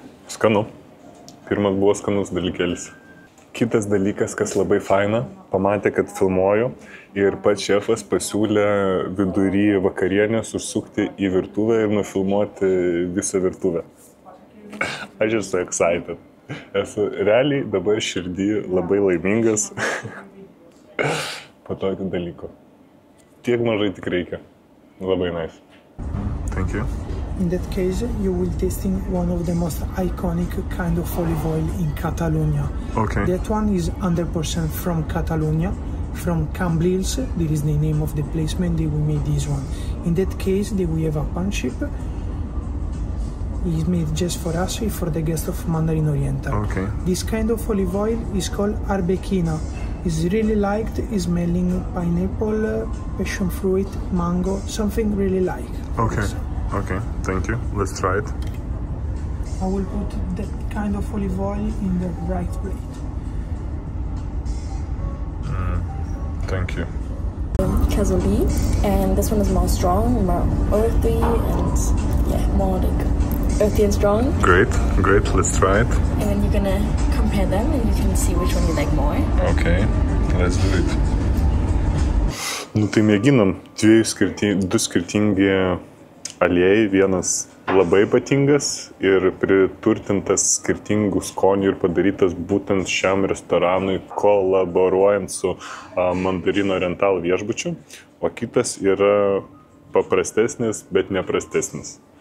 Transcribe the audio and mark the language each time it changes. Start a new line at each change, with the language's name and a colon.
Lithuanian: Skanu. Pirmas buvo skanus dalykėlis. Kitas dalykas, kas labai faina, pamatė, kad filmuoju ir pats šefas pasiūlė vidury vakarienės užsukti į virtuvę ir nufilmuoti visą virtuvę. Aš esu excited. Esu realiai dabar širdį labai laimingas po tokio dalyko. Tiek mažai tik reikia. Labai nice.
English: Thank you. In that case, you will tasting one of the most iconic kind of olive oil in Catalonia. Okay. That one is 100% from Catalonia, from Cambrils. That is the name of the placement that we made this one. In that case, we have a pan chip. It is made just for us, for the guest of Mandarin Oriental. Okay. This kind of olive oil is called arbequina. It's really liked, is smelling pineapple, passion fruit, mango, something really like. Okay. Okay, thank you. Let's try it. I will put that kind of olive oil in the right plate. Thank you. Cassoulet, and this one is more strong, more earthy, and yeah, more like earthy and strong. Great, great. Let's try it. And then you're gonna compare them, and you can see which one you like more. Okay, let's do it.
Lithuanian: Nu tai mėginam du skirtingi aliejai, vienas labai ypatingas ir priturtintas skirtingų skonių ir padarytas būtent šiam restoranui, kolaboruojant su Mandarin Oriental viešbučiu, o kitas yra paprastesnis, bet neprastesnis.